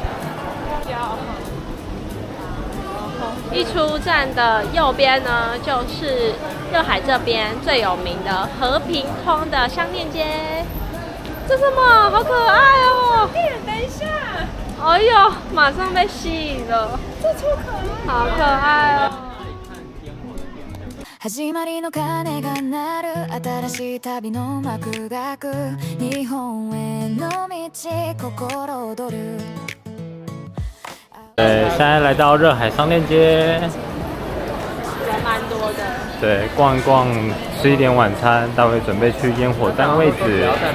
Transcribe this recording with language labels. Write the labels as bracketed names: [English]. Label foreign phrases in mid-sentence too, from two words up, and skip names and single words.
[Chinese] 一出站的右边呢，就是热海这边最有名的和平通的商店街。这什么？好可爱哦！等一下。哎呦，马上被吸引了。这超可爱。好可愛哦。 [Japanese] 始まりの鐘が鳴る新しい旅の幕が開く日本への道心躍る。 [Chinese] 现在来到热海商店街，人蛮多的。对，逛一逛，吃一点晚餐，待会准备去烟火站位置。